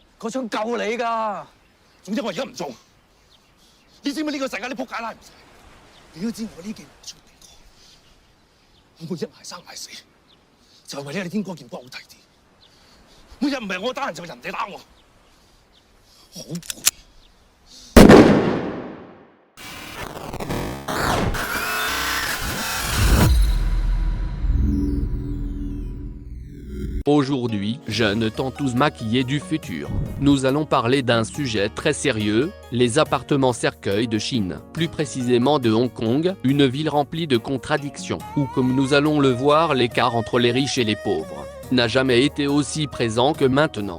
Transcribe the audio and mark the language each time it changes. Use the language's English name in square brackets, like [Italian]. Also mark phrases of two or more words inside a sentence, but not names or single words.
[Cantonese] 個槍救你㗎。總之我而家唔做。你知唔知呢個世界啲仆街拉唔晒？你都知我呢幾年出名過，我每日捱生捱死，就係為咗你天光見光好睇啲。每日唔係我打人就係人哋打我，好攰。 [French] Aujourd'hui, jeunes tant tous maquillés du futur, nous allons parler d'un sujet très sérieux, les appartements cercueils de Chine, plus précisément de Hong Kong, une ville remplie de contradictions, où comme nous allons le voir l'écart entre les riches et les pauvres n'a jamais été aussi présent que maintenant.